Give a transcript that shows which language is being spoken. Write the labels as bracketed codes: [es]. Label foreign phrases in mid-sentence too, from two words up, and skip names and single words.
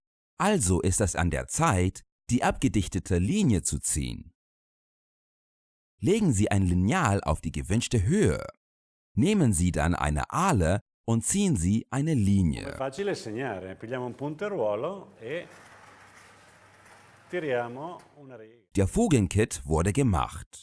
[de] Also ist es an der Zeit, die abgedichtete Linie zu ziehen. Legen Sie ein Lineal auf die gewünschte Höhe. Nehmen Sie dann eine Ahle und ziehen Sie eine [it] È [de] Linie. [it] facile segnare, pigliamo un punteruolo e tiriamo una riga. [de] Der Fugenkit wurde gemacht.